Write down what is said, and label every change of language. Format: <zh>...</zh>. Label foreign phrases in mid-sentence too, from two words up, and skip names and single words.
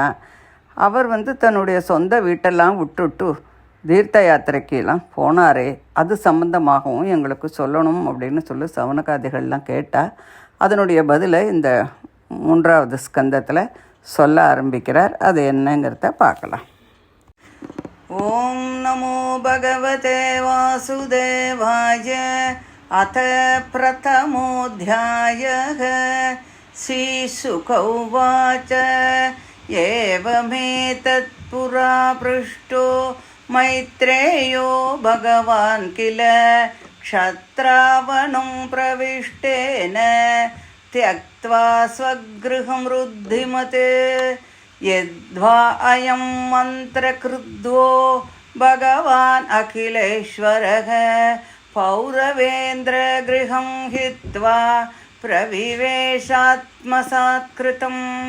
<ta>அவர் தன்னுடைய சொந்த வீட்டெல்லாம் விட்டுட்டு தீர்த்த யாத்திரைக்கெல்லாம் போனாரே, அது சம்பந்தமாகவும் எங்களுக்கு சொல்லணும் அப்படின்னு சவனகாதிகள்லாம் கேட்டால் அதனுடைய பதிலை இந்த 3வது ஸ்கந்தத்தில் சொல்ல ஆரம்பிக்கிறார். அது என்னங்கிறத பார்க்கலாம்.</ta> <sa>ॐ नमो भगवते वासुदेवाय. அத பிரதமோऽध्यायः. श्रीशुक उवाच. एवमेतत्पुरा पृष्टो मैत्रेयो भगवान् किल क्षत्रावणं प्रविष्टेन त्यक्त्वा स्वगृहं रुद्धिमते यद्वा अयं मन्त्रकृद्वो भगवान् अखिलेश्वरः पौरवेन्द्रगृहं हित्वा प्रविवेशात्मसात्कृतम्.</sa>